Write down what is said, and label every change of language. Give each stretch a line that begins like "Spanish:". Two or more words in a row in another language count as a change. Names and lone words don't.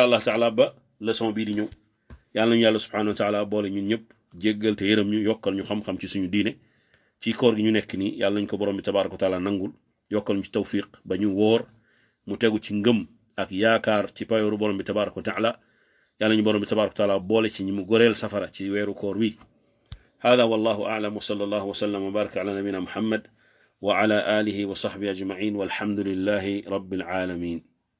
Arabic: الله تعالى
Wolof: ba leçon bii di ñëw yàlla nañu yàlla
Arabic: سبحانه وتعالى
Wolof: boole ñun ñëpp jéggal te yërëm ñu yokkal ñu xam-xam ci suñu diine ci koor gi ñu nekk nii yàlla nañu ko borom bi
Arabic: تبارك وتعالى
Wolof: nangul yokkal ñu ci tawfiq ba ñu woor mu tegu ci ngëm ak yaakaar ci payooru borom bi
Arabic: تبارك وتعالى
Wolof: yàlla ñu borom bi
Arabic: تبارك وتعالى
Wolof: boole ci ñi mu goreel safara ci weeru koor wi
Arabic: هذا والله أعلم وصلى الله وسلم وبارك على نبينا محمد وعلى آله وصحبه أجمعين والحمد لله رب العالمين